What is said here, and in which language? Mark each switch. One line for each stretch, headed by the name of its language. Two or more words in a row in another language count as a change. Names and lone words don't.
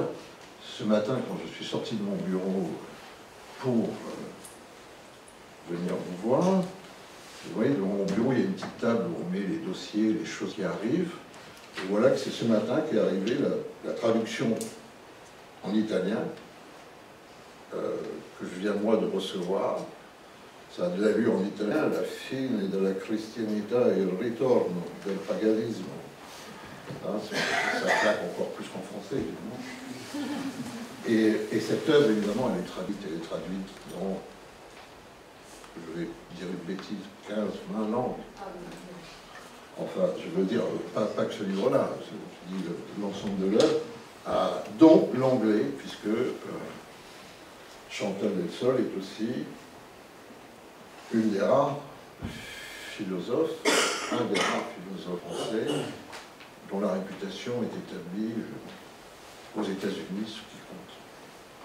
French: Ce matin, quand je suis sorti de mon bureau pour venir vous voir, vous voyez, dans mon bureau, il y a une petite table où on met les dossiers, les choses qui arrivent, et voilà que c'est ce matin qu'est arrivée la traduction en italien, que je viens moi de recevoir. Ça a de l'allure en italien,
Italian: la fine della cristianità e il ritorno del paganismo.
French: Hein, ça claque encore plus qu'en français, évidemment. Et cette œuvre, évidemment, elle est traduite dans, je vais dire une bêtise, 15-20 langues. Enfin, je veux dire, pas que ce livre-là, je dis l'ensemble de l'œuvre, dont l'anglais, puisque Chantal Delsol est aussi une des rares philosophes, un des rares philosophes français, dont la réputation est établie aux États-Unis, ce qui compte.